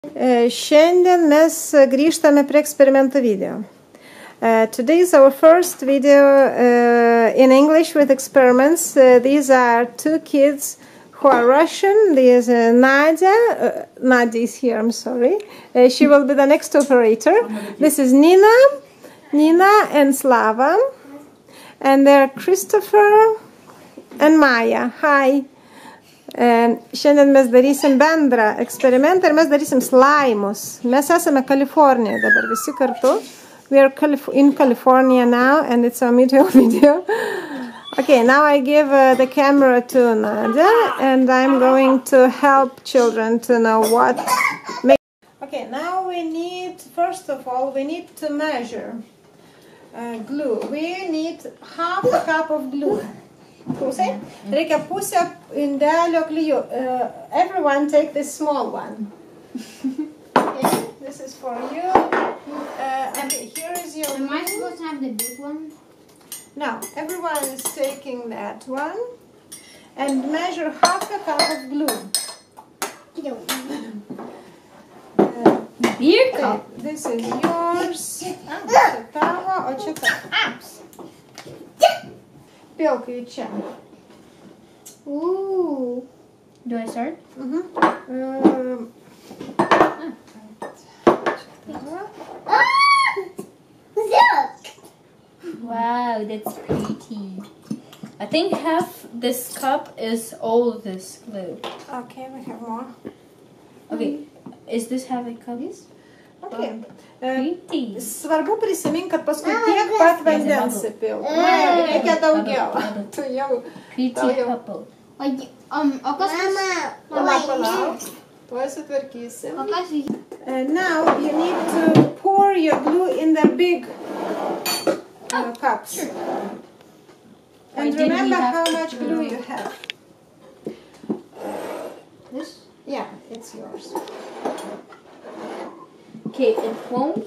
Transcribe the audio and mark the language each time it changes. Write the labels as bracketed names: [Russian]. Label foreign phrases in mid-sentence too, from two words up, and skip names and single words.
[Lithuanian] Šiandien mes grįžtame prie eksperimentų video. [English] Today is our first video in English with experiments. These are two kids who are Russian. There's Nadia. Nadia is here, I'm sorry. She will be the next operator. This is Nina and Slava. And they're Christopher and Maya. Hi. [Lithuanian] Šiandien mes darysim bendrą eksperimentą ir mes darysim slaimus. Mes esame Kalifornijoje dabar visi kartu. [English] We are in California now and it's a mutual video. Okay, now I give the camera to Nadia and I'm going to help children to know what. Okay, now we need, first of all, we need to measure glue. We need half a cup of glue. [Lithuanian] Pusė. Reikia pusę indelio klijų. [English] Everyone take this small one. Okay, this is for you. Okay, here is your. Am I supposed to have the big one? No, everyone is taking that one and measure half a cup of glue. Beer cup. This is yours. [Lithuanian] Čia tavo, o čia tavo. Pilkai čia. [English] Ooh. Do I start? Wow, that's pretty. I think half this cup is all this glue. Okay, we have more. Okay, is this half a cup? Yes. Okay. Pretty. [Lithuanian] Svarbu prisimink, kad paskui tiek pat vandens įpilk. Reikia daugiau. Tu jau. [English] Pretty couple. [Lithuanian] O kas Palauk. Tuoj sutvarkysim. O kas [English] Now you need to pour your glue in the big cups. And remember how much glue you have. This? Yeah, it's yours. Okay, it won't.